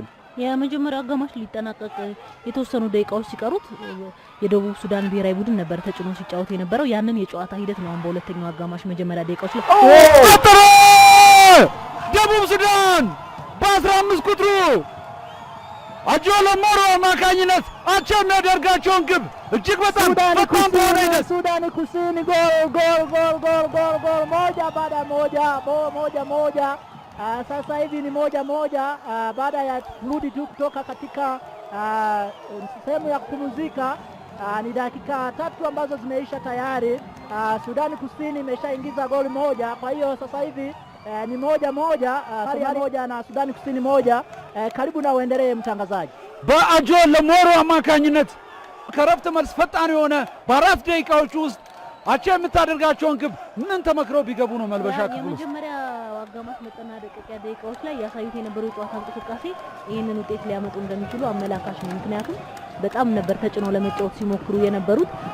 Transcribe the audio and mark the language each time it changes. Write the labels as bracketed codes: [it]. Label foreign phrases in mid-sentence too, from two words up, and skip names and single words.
[am] የመጀመሪያው አጋማሽ ሊጠናቀቅ የተወሰኑ ደቂቃዎች ሲቀሩት የደቡብ ሱዳን ብሔራዊ ቡድን ነበር ተጭኖ ሲጫወት የነበረው። ያንን የጨዋታ ሂደት ነው በሁለተኛው አጋማሽ መጀመሪያ ደቂቃዎች ላይ ቆጠረ። ደቡብ ሱዳን በ15 ቁጥሩ አጆሎ ሞሮ አማካኝነት አቻ የሚያደርጋቸውን ግብ እጅግ በጣም [sw] Sudan Kusini gol moja baada moja. Sasa hivi ni moja baada ya kurudi tu kutoka katika sehemu ya kupumzika. Ni dakika 3 ambazo zimeisha tayari. Sudan Kusini imeshaingiza goli moja, kwa hiyo sasa hivi ni moja Somalia na Sudan Kusini moja. Karibu na uendelee mtangazaji. [am] በአጆሎ ሞሮ አማካኝነት ከረፍት መልስ ፈጣን የሆነ በ4 ደቂቃዎች ውስጥ አቻ የምታደርጋቸውን ግብ ምን ተመክረው ቢገቡ ነው መልበሻ ክፍል ውስጥ? የመጀመሪያ አጋማሽ መጠናቀቂያ ደቂቃዎች ላይ ያሳዩት የነበረው የጨዋታ እንቅስቃሴ ይህንን ውጤት ሊያመጡ እንደሚችሉ አመላካሽ ነው። ምክንያቱም በጣም ነበር ተጭነው ለመጫወት ሲሞክሩ የነበሩት።